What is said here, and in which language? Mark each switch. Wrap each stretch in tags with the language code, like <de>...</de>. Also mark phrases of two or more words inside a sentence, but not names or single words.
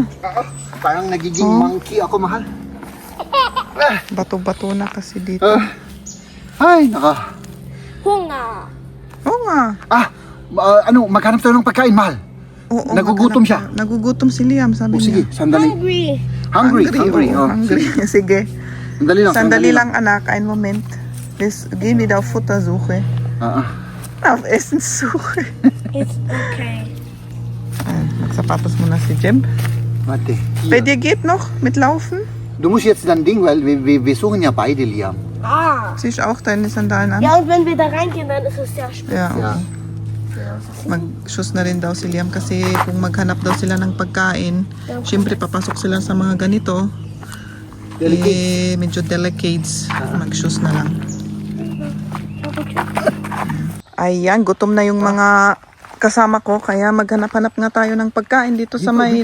<tl>Parang nagiging monkey ako, mahal. Bato-bato na kasi dito. Ay, naka. Hunga. Oo nga. Maghanap tayo ng pagkain, mahal. Oo, Nagugutom maghanap siya. na. Nagugutom si Liam, sabi Sige, niya. sandali. Hungry. Hungry. oo, hungry. Sige. Sandali lang. Sandali lang, anak.</tl> <de>Ein Moment. Gehen wir da auf Futtersuche. Auf Essenssuche.</de> <en>It's okay.</en> <tl>Magsapatos muna si Jeb.</tl> <de>Warte. Bei dir geht noch mit Laufen? Du musst jetzt dein Ding, weil wir suchen ja beide, Liam. Siehst auch deine Sandalen an? Ja, und wenn wir da reingehen, dann ist es sehr schwer. Ja. Ja.</de> <tl>Mag-shoes na rin daw si Liam kasi kung maghanap daw sila ng pagkain, syempre papasok sila sa mga ganito. Medyo delicates. Mag-shoes na lang. Ayan, gutom na yung mga kasama ko kaya maghanap-hanap nga tayo ng pagkain dito sa may...</tl>